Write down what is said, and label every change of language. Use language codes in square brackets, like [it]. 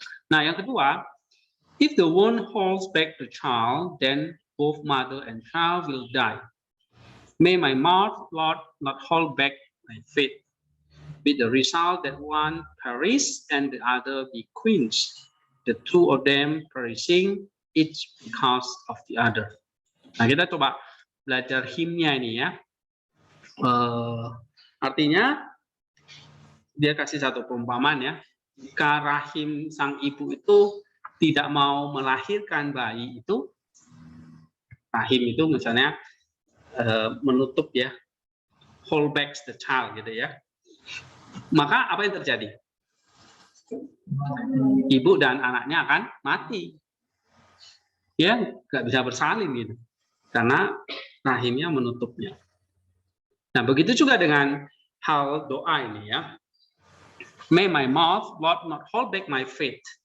[id] Nah, yang kedua, [en] if the womb holds back the child, then both mother and child will die. May my mouth, Lord, not hold back my faith, with the result that one perish and the other be quenched, the two of them perishing, each because of the other. [id] Nah, kita coba belajar himnya ini ya. Artinya dia kasih satu perumpamaan ya. Jika rahim sang ibu itu tidak mau melahirkan bayi itu, rahim itu misalnya menutup ya, [en] hold back the child [id] gitu ya. Maka apa yang terjadi? Ibu dan anaknya akan mati. Ya, nggak bisa bersalin gitu. Karena rahimnya menutupnya. Nah, begitu juga dengan hal doa ini ya. [en] May my mouth, Lord, not hold back my faith.